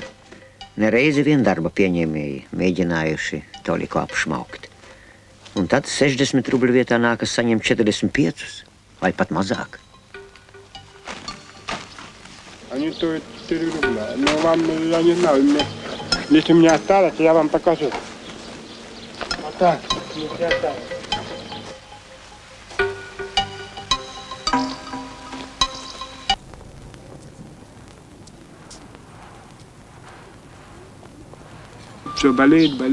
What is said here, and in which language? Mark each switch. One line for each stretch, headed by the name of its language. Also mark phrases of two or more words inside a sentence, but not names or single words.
Latvian: Nereizi vien darba pieņēmēji mēģinājuši toliko apšmaukt. Un tad 60 rubļu vietā nākas saņemt 45 vai pat mazāk.
Russian: Они стоят 4 рубля. Но вам, я не знаю, если у меня осталось, я вам покажу. Вот так, если осталось. Все болеет.